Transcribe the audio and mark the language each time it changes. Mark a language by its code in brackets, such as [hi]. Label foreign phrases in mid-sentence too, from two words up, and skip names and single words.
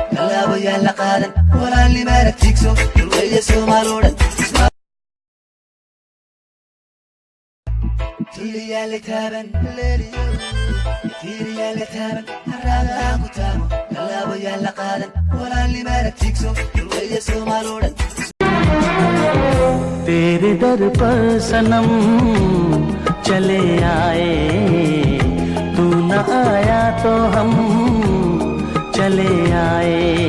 [so] Tallaabo yaalla qaadan, walaalnimo aragtiigso. Dulweeye Soomaal oo dhan. Tiriyaale taaban, leeliyo. Tiriyaale taaban, harraada ku taamo. Tallaabo yaalla qaadan, walaalnimo aragtiigso. Dulweeye Soomaal oo dhan. [hi] तेरे दर पर सनम चले आए, तू न आया तो हम चले आए।